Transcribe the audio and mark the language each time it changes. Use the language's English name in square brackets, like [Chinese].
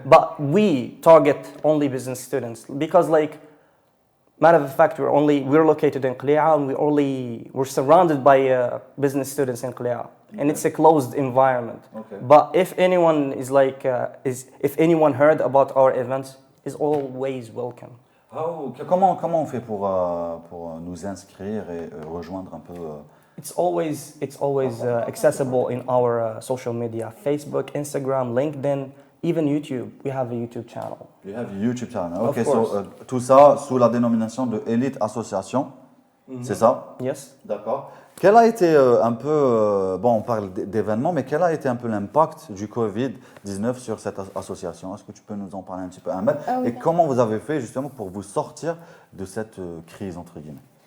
[English] But we target only business students because, like, matter of fact, we're located in Créée and we're surrounded by business students in Créée, and it's a closed environment. Okay. But if anyone is like, if anyone heard about our events, is always welcome. [French] Comment on fait pour nous inscrire et rejoindre un peu [English] It's always accessible in our social media: Facebook, Instagram, LinkedIn, even YouTube. We have a YouTube channel. You have a YouTube channel. Of Okay, course. so [French] tout ça sous la dénomination de Elite Association. C'est ça? [English] Yes. [French] D'accord. Quel a été un peu, bon, on parle d'événements, mais quel a été un peu l'impact du Covid-19 sur cette association? Est-ce que tu peux nous en parler un petit peu, Amel? Oui. Et comment vous avez fait justement pour vous sortir de cette crise, entre guillemets?